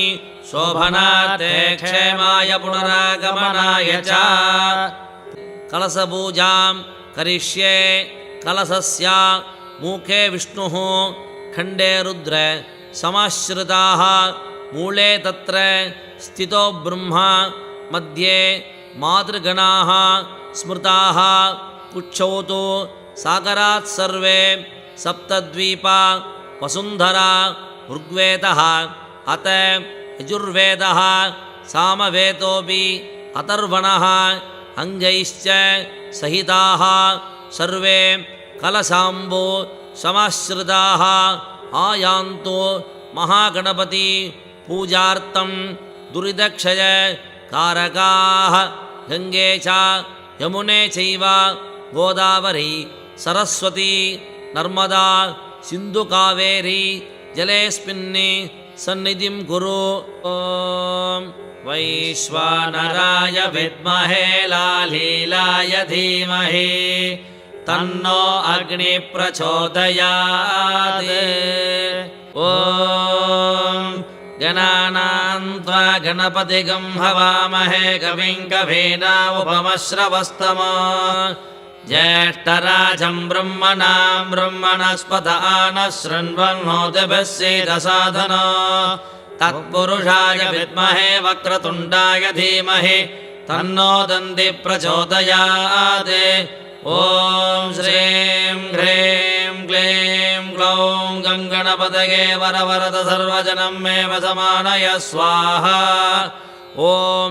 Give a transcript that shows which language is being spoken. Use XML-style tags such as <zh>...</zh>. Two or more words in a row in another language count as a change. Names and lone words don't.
<sa>ಶೋಭನಾರ್ಥೇ ಕ್ಷೇಮಾಯ ಪುನರಾಗಮನಾಯ ಚ ಕಲಶಪೂಜಾಂ ಕರಿಷ್ಯೆ. ಕಲಶಸ್ಯ ಮೂಖೆ ವಿಷ್ಣುಃ ಖಂಡೇ ರುದ್ರ ಸಮಾಶ್ರಿತಾಃ ಮೂಲೆ ತತ್ರ ಸ್ಥಿತೋ ಬ್ರಹ್ಮ ಮಧ್ಯೆ ಮಾತೃಗಣಾಃ ಸ್ಮೃತಾಃ ಪುಚ್ಛೌ ತು ಸಾಗರಾತ್ ಸರ್ವೇ ಸಪ್ತದ್ವೀಪಾ ವಸುಂಧರಾ ಋಗ್ವೇದಃ ಅತ ಯಜುರ್ವೇದಃ ಸಾಮವೇದೋಪಿ ಅಥರ್ವಣಃ ಅಂಗೈಶ್ಚ ಸಹಿತಾಃ ಸರ್ವೇ ಕಲಶಾಂಬೋ ಸಮಾಶ್ರಿತಾಃ ಆಯಾಂತು ಮಹಾಗಣಪತಿ ಪೂಜಾರ್ಥಂ. ದುರಿತಕ್ಷಯ ಕಾರಕಾಃ ಗಂಗೆ ಚ ಯಮುನೆ ಚೈವ ಗೋದಾವರಿ ಸರಸ್ವತಿ ನರ್ಮದಾ ಸಿಂಧು ಕಾವೇರಿ ಜಲೇಸ್ಮಿನ್ ಸನ್ನಿಧಿಂ ಕುರು. ಓಂ ವೈಶ್ವಾನರಾಯ ವಿದ್ಮಹೇ ಲಾಲೀಲಾಯ ಧೀಮಹಿ ತನ್ನೋ ಅಗ್ನಿ ಪ್ರಚೋದಯಾತ್. ಓಂ ಗಣಾನಾಂ ತ್ವಾ ಗಣಪತಿಗಂ ಹವಾಮಹೇ ಕವಿಂ ಕವೀನಾಮುಪಮಶ್ರವಸ್ತಮೋ ಜ್ಯೇಷ್ಠರಾಜಂ ಬ್ರಹ್ಮಣಾಂ ಬ್ರಹ್ಮಣಸ್ಪತ ಆನಃ ಶೃಣ್ವನ್ನೋತಿಭಿಃ ಸೇದಸಾಧನೋ तत्पुरुषाय विद्महे वक्रतुण्डाय धीमहि तन्नो दन्ति प्रचोदयात् ॐ श्रीं ह्रीं क्लीं ग्लौं गङ्गणपतये वरवरद सर्वजनं मे वसमानय स्वाहा ॐ</sa>